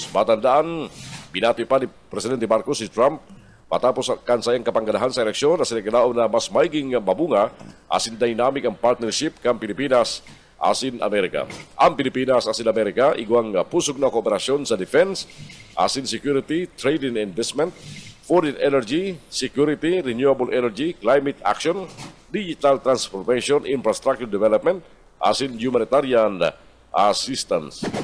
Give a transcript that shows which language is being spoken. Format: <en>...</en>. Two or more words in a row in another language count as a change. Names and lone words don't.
<bik>Matandaan, binati pa ni Presidente Marcos si Trump patapos kansayang kapangganahan sa eleksyon na sinikinao na mas maiging mabunga asin dynamic ang partnership kang Pilipinas asin Amerika. Ang Pilipinas asin Amerika igwang pusog na kooperasyon sa defense, asin security,</bik> <en>trade and investment, foreign energy, security, renewable energy, climate action, digital transformation, infrastructure development, asin humanitarian assistance.</en>